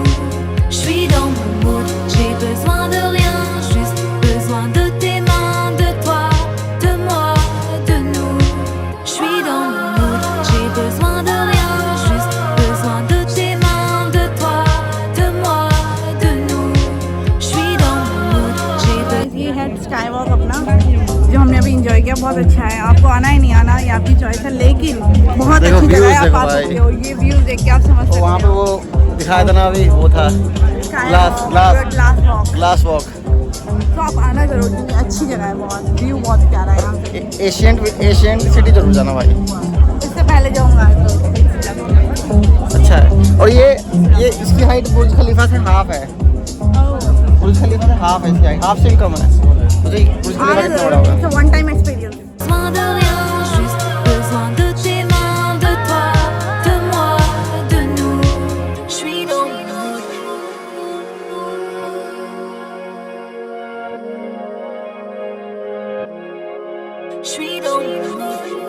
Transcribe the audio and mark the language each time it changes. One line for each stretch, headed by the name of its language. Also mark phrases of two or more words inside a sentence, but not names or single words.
French: Je suis dans mon mood, j'ai besoin de rien, juste besoin de tes mains, de toi, de moi, de nous. Je suis dans mon mood, j'ai besoin de rien, juste besoin de tes mains, de toi, de moi, de nous. Je suis dans mon mood, j'ai besoin.
Hindi: ये है स्काई वॉक अपना जो हमने अभी इंजॉय किया, बहुत अच्छा है। आपको आना ही नहीं आना, ये आपकी चॉइस है, लेकिन बहुत देखो अच्छी जगह है, views आप देखो आ भाई। सकते हो। ये व्यू देख के आप समझ सकते तो हो। वहाँ पे वो दिखाया था ना अभी, वो था ग्लास वॉक। तो आप आना जरूर, क्योंकि अच्छी जगह है, बहुत व्यू बहुत प्यारा है यहाँ से। एशियंट सिटी जरूर जाना भाई, इससे पहले जाऊँगा तो अच्छा है। और ये इसकी हाइट बुर्ज खलीफा से हाफ है, बुर्ज खलीफा से हाफ है, इसकी हाइट हाफ से भी कम है। मुझे बुर्ज खलीफा आना कितना बड़ा जरूर, होगा?
English: it's one time experience.
French: Besoin de rien, juste besoin de tes mains, de toi, de moi, de nous. Je suis dans mon mood. Je suis dans mon mood.